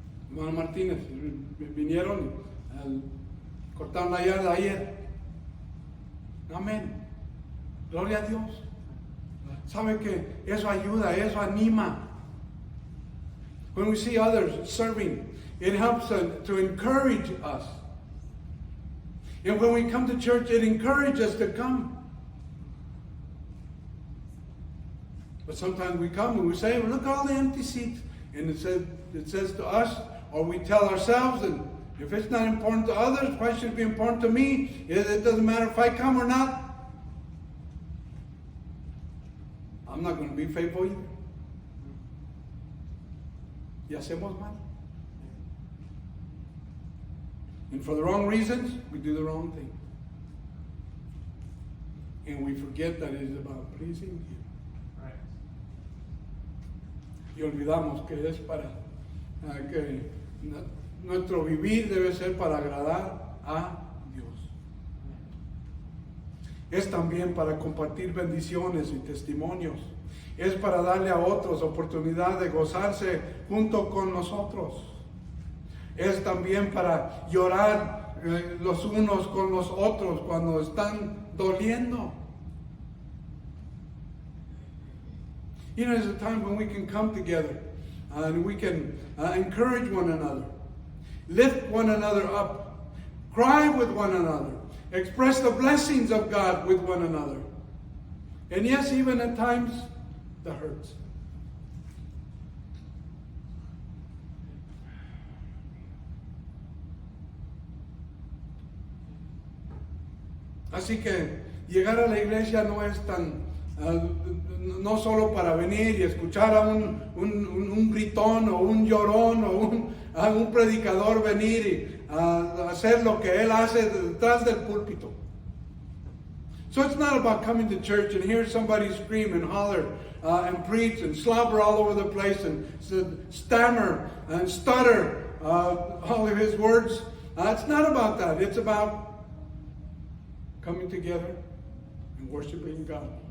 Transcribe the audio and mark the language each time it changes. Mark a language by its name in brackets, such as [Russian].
[Spanish] Hermano Martínez, vinieron, cortaron la yarda ayer. Amén. Gloria a Dios. ¿Sabe que eso ayuda, eso anima? [English] When we see others serving, it helps to encourage us. And when we come to church, it encourages us to come. But sometimes we come and we say, well, look at all the empty seats. And it says to us, or we tell ourselves, and if it's not important to others, why should it be important to me? It doesn't matter if I come or not. I'm not going to be faithful either. [Spanish] Y hacemos mal. [English] And for the wrong reasons, we do the wrong thing. And we forget that it is about pleasing Him. Right. [Spanish] Y olvidamos que es para que nuestro vivir debe ser para agradar a Dios. Es también para compartir bendiciones y testimonios. Es para darle a otros oportunidad de gozarse junto con nosotros. Es también para llorar los unos con los otros cuando están doliendo. [English] You know, there's a time when we can come together and we can encourage one another, lift one another up, cry with one another, express the blessings of God with one another. And yes, even at times, the hurts. [Spanish] Así que llegar a la iglesia no es tan, no solo para venir y escuchar a un gritón o un llorón o a un predicador venir y hacer lo que él hace detrás del púlpito. [English] So it's not about coming to church and hear somebody scream and holler and preach and slobber all over the place and stammer and stutter all of his words. It's not about that. It's about coming together and worshiping God.